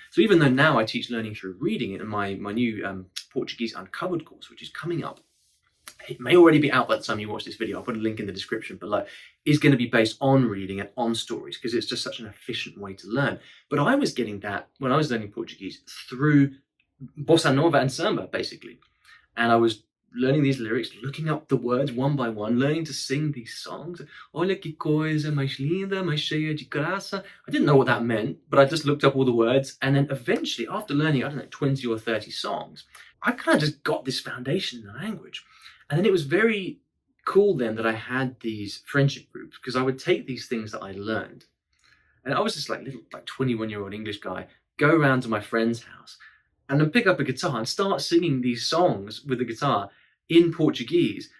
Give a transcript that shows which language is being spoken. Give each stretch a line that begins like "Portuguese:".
English: So even though now I teach learning through reading in my new Portuguese Uncovered course, which is coming up, it may already be out by the time you watch this video, I'll put a link in the description below, is going to be based on reading and on stories, because it's just such an efficient way to learn. But I was getting that when I was learning Portuguese through bossa nova and samba, basically. And I was learning these lyrics, looking up the words one by one, learning to sing these songs.
Portuguese: Olha que coisa mais linda, mais cheia de graça.
English: I didn't know what that meant, but I just looked up all the words. And then eventually, after learning, 20 or 30 songs, I kind of just got this foundation in the language. And then it was very cool then that I had these friendship groups, because I would take these things that I learned. And I was just like 21-year-old English guy, go around to my friend's house and then pick up a guitar and start singing these songs with the guitar in Portuguese.